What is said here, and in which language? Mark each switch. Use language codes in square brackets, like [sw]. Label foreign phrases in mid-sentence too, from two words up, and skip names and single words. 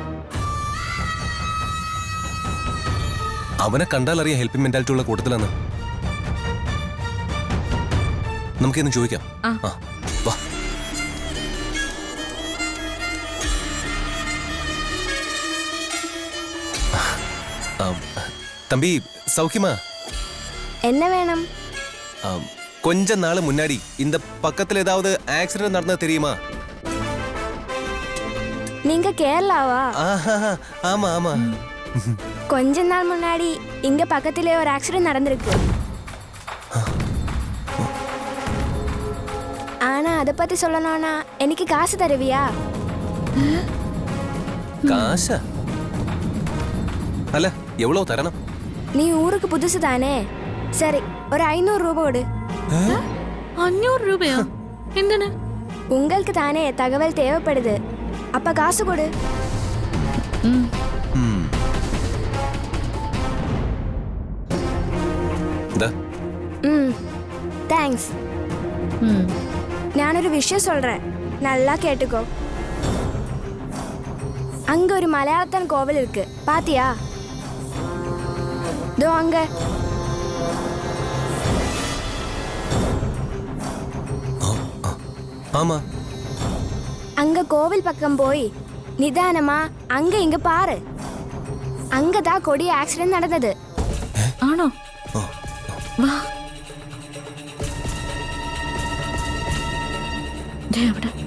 [ml] അവനെ കണ്ടാൽ അറിയാം ഹെൽപ്പിംഗ് മെന്റാലിറ്റി ഉള്ള കൂട്ടത്തിലാണ്. നമുക്കിന്ന് ചോദിക്കാം. വാ. [ta] தம்பி சௌக்கியமா? என்ன வேணும்? கொஞ்ச நாள் முன்னாடி இந்த பக்கத்துல ஏதாவது ஆக்சிடென்ட் நடந்தது தெரியுமா? நீங்க கேரளாவா? ஆமா ஆமா. கொஞ்ச நாள் முன்னாடி இங்க பக்கத்திலே ஒரு ஆக்சிடென்ட் நடந்திருக்கு. ஆனா அத பத்தி சொல்லணும்னா எனக்கு காசு தருவியா? காசா? [ml] അല്ല എവ്വളോ തരണം? [ta] நீ ஊருக்கு புதுசு தானே? சரி ஒரு 500 ரூபாய் கொடு. [ml] 500 രൂപയോ? എന്തിന്? [ta] உங்களுக்கு தானே தகவல் தேவைப்படுது. அப்ப காசு கொடு. தேங்க்ஸ். [ml] ഞാനൊരു വിഷയം [ta] சொல்றேன், நல்லா கேட்டுக்கோ. அங்க ஒரு மலையாளத்தன் கோவில் இருக்கு, பாத்தியா? தோ அங்க. ஆமா. அங்க கோவில் பக்கம் போய் நிதானமா அங்க இங்க பாரு. அங்கதான் கொடிய ஆக்சிடென்ட் நடந்தது. [ml] ആണോ? വാ. ദേ അവിടെ.